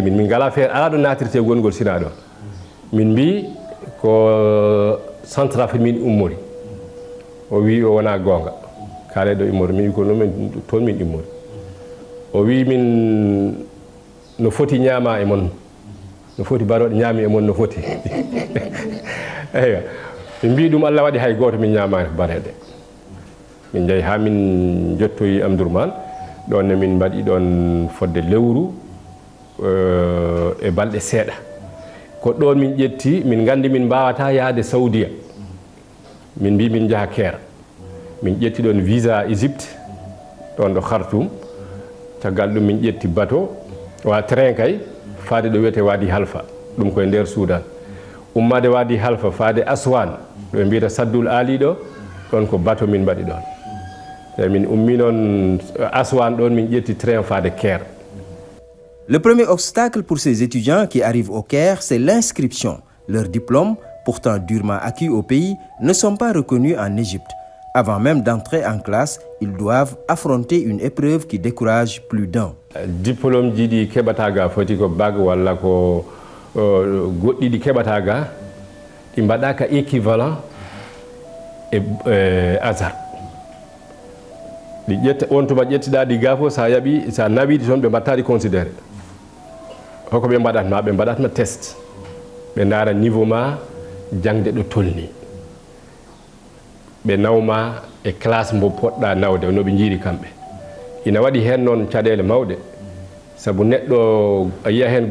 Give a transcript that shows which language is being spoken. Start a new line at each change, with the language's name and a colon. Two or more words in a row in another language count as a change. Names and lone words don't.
Fula: min ngala feere ala ɗo natirte gongol sina ɗon min mbi ko centrafrique min ummori o wi o wona gonga kaale ɗo immori min wi ko noon toon min immori o wi min no foti ñaama e mon no foti baroɗe ñaami e mon no foti eywa min mbi ɗum Allah waɗi hay goto min ñamani bareɗe min jeeyi ha min jottoyi Amdourmane ɗon ne min mbaɗi ɗon fodde lewru e balɗe seeɗa ko ɗon min ƴetti min gandi min mbawata yaade Saudiya min mbi min jaaha Caire min ƴetti ɗon visa Égypte ɗon ɗo Khartoum caggal ɗum min ƴetti bateau wa train kay faade ɗo wiyete Wadi Halfa ɗum koye nder Soudan ummade Wadi Halfa faade Aswan ɗo mbiyata Saddul Ali ɗo ɗon ko bateau min mbaɗi ɗon e min ummi noon Aswan ɗon min ƴetti train faade Caire.
French: Le premier obstacle pour ces étudiants qui arrivent au Caire, c'est l'inscription. Leurs diplômes, pourtant durement acquis au pays, ne sont pas reconnus en Égypte. Avant même d'entrer en classe, ils doivent affronter une épreuve qui décourage plus d'un.
Fula: Diplôme jiɗi keɓataga foti ko bac walla ko goɗɗi ɗi keɓataga ɗi mbaɗaka équivalent e hasard ɗi ƴetta on tuma ƴettiɗa ɗi ga fof sa yaaɓi sa nawiɗi toon ɓe mbattaɗi considéré hoko ɓe mbaɗatma ɓe mbaɗatma test ɓe ndaara niveau ma jangde ɗo tolni ɓe nawma e classe mo poɗɗa nawde no ɓe jiiri kamɓe ina waɗi hen noon caɗele mawɗe saabu neɗɗo a yiya hen